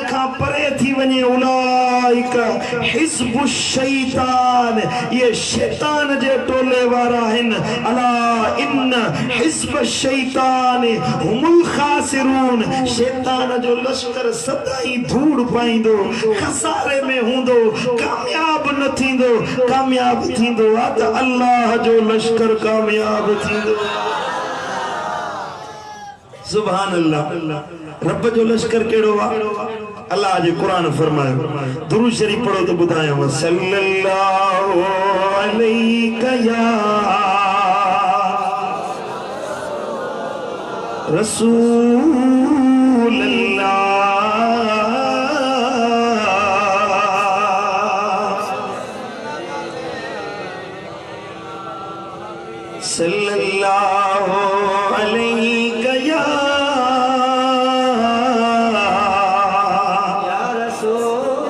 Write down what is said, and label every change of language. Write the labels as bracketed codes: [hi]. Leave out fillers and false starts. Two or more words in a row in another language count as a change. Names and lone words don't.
[sd] खां परे थी वने [ar] أولئك حزب الشيطان [sd] ये शैतान जे टोले वारा हन [ar] ألا إن حزب الشيطان هم الخاسرون [sd] शैतान जो लश्कर सदाई धूड़ पाइंदो खसारे में हुंदो कामयाब न थींदो कामयाब थींदो आ त अल्लाह जो लश्कर कामयाब थींदो [ar] سبحان الله [sd] रब जो लश्कर केड़ो आ अल्लाह जे कुरान फरमायो दुरूद शरीफ पढ़ो तो बुधायो [ar] صلى الله عليك يا رسول الله صلى الله عليك يا رسول